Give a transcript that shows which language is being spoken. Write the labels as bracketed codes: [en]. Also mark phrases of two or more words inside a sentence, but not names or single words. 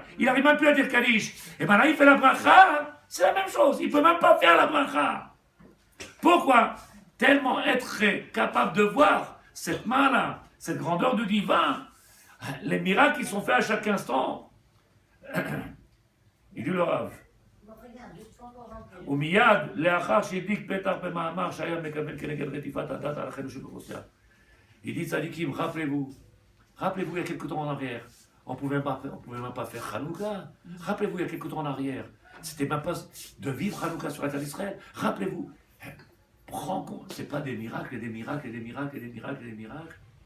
[fr] Il n'arrive même plus à dire Kaddish. Et bien là, il fait la bracha. C'est la même chose, il ne peut même pas faire la bracha. Pourquoi? Tellement être capable de voir cette main-là, cette grandeur du divin, les miracles qui sont faits à chaque instant. Il dit le Rav. [he] ומייד לאחר שהדליק פתח במאמר שהיה מקבל כנגד רדיפת הדת על אחינו שבאוכלוסייה. [fr] Il dit tzadikim, rappelez-vous, il y a quelque temps en arrière, on pouvait même pas faire Hanouka. Rappelez-vous, il y a quelque temps en arrière, c'était même pas de vivre Hanouka sur la terre d'Israël. Rappelez-vous, prends compte, c'est pas des miracles et des miracles et des miracles et des miracles et des miracles.